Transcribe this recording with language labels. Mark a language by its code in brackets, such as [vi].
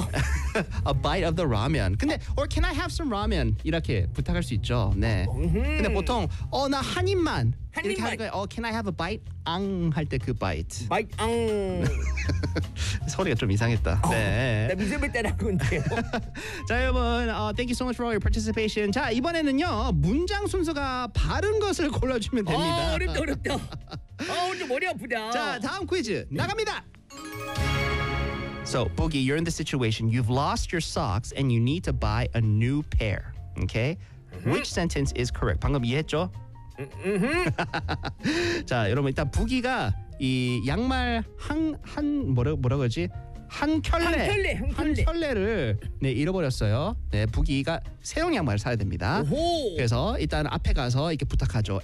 [en] A bite of the ramen. [ko] 근데 [en] or can I have some ramen? [ko] 이렇게 부탁할 수 있죠. 네. 근데 보통 나 한 입만. 한 입만. 이렇게 하는 거예요. [en] Can I have a bite? [ko] 앙 할 때 그 bite. Bite 앙. 소리가 좀 이상했다. 네. 나 미세먼지 때문인데요. 자 여러분, [en] thank you so much for all your participation. [ko] 자 이번에는요 문장 순서가 바른 것을 골라주면 됩니다. 어렵다. 오늘 머리 아프다. 자 다음 퀴즈 나갑니다. [en] So Boogie, you're in the situation. You've lost your socks and you need to buy a new pair. Okay. Which sentence is correct? [ko] 방금 이해했죠? 자 여러분 일단 부기가 이 양말 뭐라고 하지? 한 켤레를 네, 잃어버렸어요. 네, 부기가 새로운 양말을 사야 됩니다. 오호. 그래서 일단 앞에 가서 이렇게 부탁하죠.